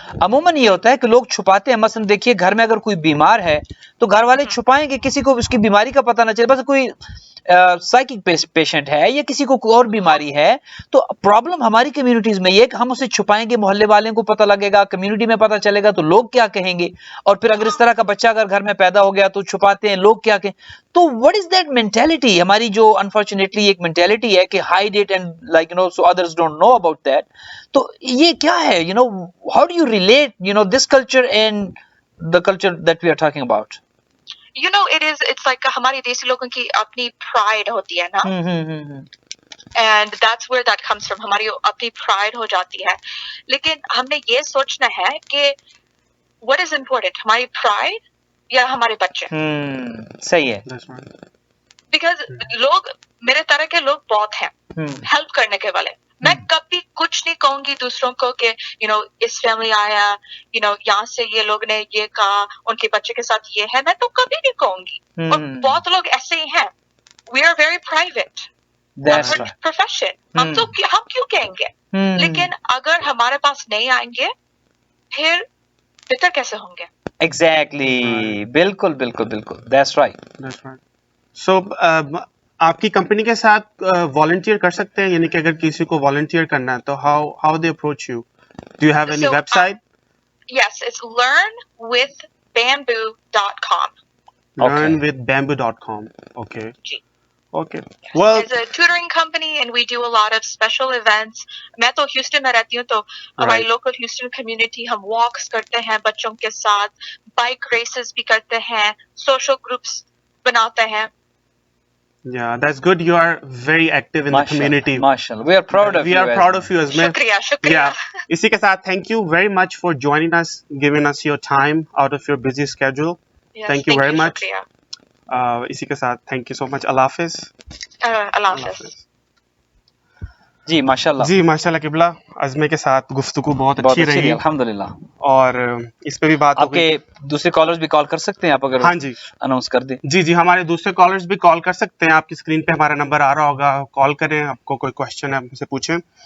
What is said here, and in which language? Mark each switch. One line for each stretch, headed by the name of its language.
Urdu: عموماً یہ ہوتا ہے کہ لوگ چھپاتے ہیں. مثلا دیکھیے گھر میں اگر کوئی بیمار ہے تو گھر والے چھپائیں گے, کسی کو اس کی بیماری کا پتہ نہ چلے, بس کوئی سائیکک پیشنٹ ہے یا کسی کو کوئی اور بیماری ہے. تو پرابلم ہماری کمیونٹیز میں یہ ہے کہ ہم اسے چھپائیں گے, محلے والوں کو پتہ لگے گا, کمیونٹی میں پتہ چلے گا تو لوگ کیا کہیں گے, اور پھر اگر اس طرح کا بچہ اگر گھر میں پیدا ہو گیا تو چھپاتے ہیں, لوگ کیا کہیں. تو
English: what is that mentality,
Urdu: ہماری جو
English: unfortunately
Urdu: ایک
English: mentality
Urdu: ہے کہ
English: hide it and like so others don't know about that.
Urdu: تو یہ کیا ہے,
English: how do you relate this culture and the culture that we are talking about? It's like
Urdu: ہماری دیسی لوگوں کی اپنی پرائڈ ہوتی ہے نا,
English: and that's where that comes from,
Urdu: ہماری اپنی پرائڈ ہو جاتی ہے. لیکن ہم نے یہ سوچنا ہے کہ
English: what is important,
Urdu: ہماری پرائڈ یا ہمارے بچے. صحیح ہے.
English: That's right.
Urdu: بیکاز لوگ میرے طرح کے لوگ بہت ہیں ہیلپ کرنے کے والے. میں کبھی کچھ نہیں کہوں گی دوسروں کو کہ اس فیملی آیا, یہاں سے یہ لوگ نے یہ کہا, ان کے بچے کے ساتھ یہ ہے, میں تو کبھی نہیں کہوں گی. اور بہت لوگ ایسے ہی ہیں,
English: we are very private profession,
Urdu: ہم کیوں کہیں گے. لیکن اگر ہمارے پاس نہیں آئیں گے پھر بہتر کیسے ہوں گے.
English: exactly,
Urdu: بالکل بالکل بالکل,
English: That's right. That's right. So,
Urdu: آپ کی کمپنی کے ساتھ والنٹیئر کر سکتے ہیں, یعنی کہ اگر کسی کو والنٹیئر کرنا ہے تو
English: how they approach you? Do you have any website? Yes, it's learnwithbamboo.com. Learnwithbamboo.com. Okay.
Urdu: جی.
English: Okay. Well, It's a tutoring company and we do a lot of special events.
Urdu: میں تو ہیوسٹن میں رہتی ہوں, تو ہماری لوکل ہیوسٹن کمیونٹی, ہم walks کرتے ہیں بچوں کے ساتھ, بائک ریسز بھی کرتے ہیں, سوشل گروپس بناتے ہیں.
English: yeah, that's good. You are very active in the community. MashaAllah. We are proud of you. We are proud of you, Azmi.
Urdu: شکریہ شکریہ.
English: Yeah.
Urdu: اسی کے ساتھ
English: thank you very much for joining us, giving us your time out of your busy schedule. Yes, Thank you very much.
Urdu: شکریہ. اسی کے ساتھ
English: thank you so much.
Urdu: اللہ حافظ. اللہ حافظ. جی ماشاءاللہ. جی ماشاءاللہ قبلہ, عزمے کے ساتھ گفتگو بہت اچھی رہی الحمدللہ, اور اس پہ بھی بات آپ کے دوسرے کالرز بھی کال کر سکتے ہیں آپ اگر ہاں جی اناؤنس کر دیں. جی ہمارے دوسرے کالرز بھی کال کر سکتے ہیں, آپ کی اسکرین پہ ہمارا نمبر آ رہا ہوگا, کال کریں, آپ کو کوئی کوشچن ہے ہم سے پوچھیں.